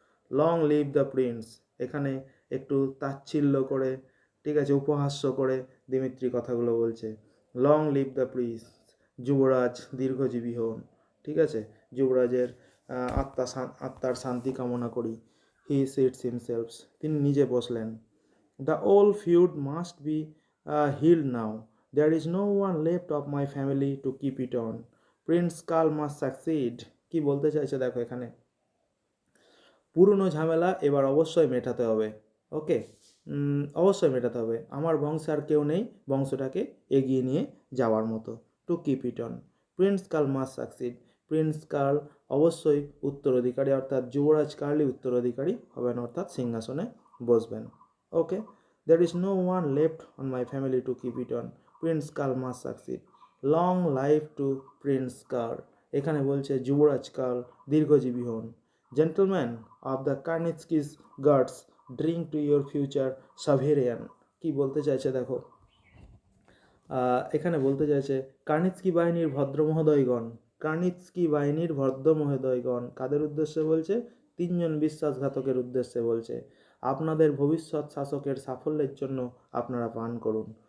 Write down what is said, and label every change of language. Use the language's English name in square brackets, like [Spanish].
[English] Long live the prince. [Bangla] এখানে একটু তাচ্ছিল্য করে, ঠিক আছে, উপহাস্য করে দিমিত্রি কথাগুলো বলছে। [English] long live the prince, [Bangla] যুবরাজ দীর্ঘজীবী হন। ঠিক আছে, যুবরাজের আত্মার শান্তি কামনা করি। [English] he sits himselfs, [Bangla] তিনি নিজে বসলেন। [English] The old feud must be healed now. There is no one left of my family to keep it on. Prince Karl must succeed. [Bangla] কি বলতে চাইছে দেখো এখানে, পুরনো ঝামেলা এবার অবশ্যই মেটাতে হবে। ওকে, অবশ্যই মেটাতে হবে। আমার বংশে আর কেউ নেই বংশটাকে এগিয়ে নিয়ে যাওয়ার মতো। [English] To keep it on, Prince Karl must succeed. [Bangla] Prince curl অবশ্যই উত্তরাধিকারী, অর্থাৎ যুবরাজ কার্লই উত্তরাধিকারী হবেন, অর্থাৎ সিংহাসনে বসবেন। [English] Okay, there is no one left on my family to keep it on. Prince Karl must succeed. Long life to Prince Karl, [Bangla] এখানে বলছে যুবরাজ কার্ল দীর্ঘজীবী হন। [English] Gentlemen of the Karnitskis guards, drink to your future sovereign. [Bangla] কি বলতে চাইছে দেখো, এখানে বলতে চাইছে কার্নিৎস্কি বাহিনীর ভদ্র মহোদয়গণ, কার্নিৎস্কি বাহিনীর ভদ্র মহোদয়গণ কাদের উদ্দেশ্যে বলছে? তিনজন বিশ্বাসঘাতকের উদ্দেশ্যে বলছে। আপনাদের ভবিষ্যৎ শাসকের সাফল্যের জন্য আপনারা পান করুন।